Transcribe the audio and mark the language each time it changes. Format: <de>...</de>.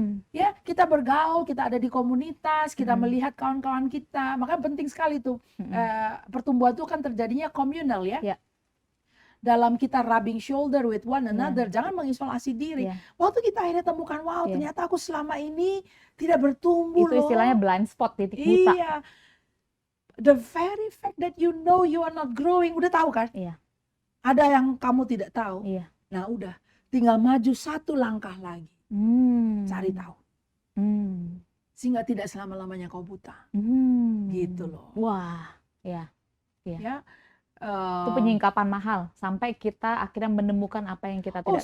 <id>Ya, kita bergaul, kita ada di komunitas, kita melihat kawan-kawan kita. Maka penting sekali tuh. Pertumbuhan itu kan terjadinya communal ya. Dalam kita rubbing shoulder with one another, jangan mengisolasi diri. Waktu kita akhirnya temukan, wow ternyata aku selama ini tidak bertumbuh loh. Itu istilahnya blind spot, titik buta. Iya.</id> <en>The very fact that you know you are not growing, udah tahu kan?</en> <id>Iya. Ada yang kamu tidak tahu. Iya. Nah udah, tinggal maju 1 langkah lagi. Cari tahu. Sehingga tidak selama-lamanya kau buta. Gitu loh. Wah, ya. Itu penyingkapan mahal sampai kita akhirnya menemukan apa yang kita tidak tahu.</id>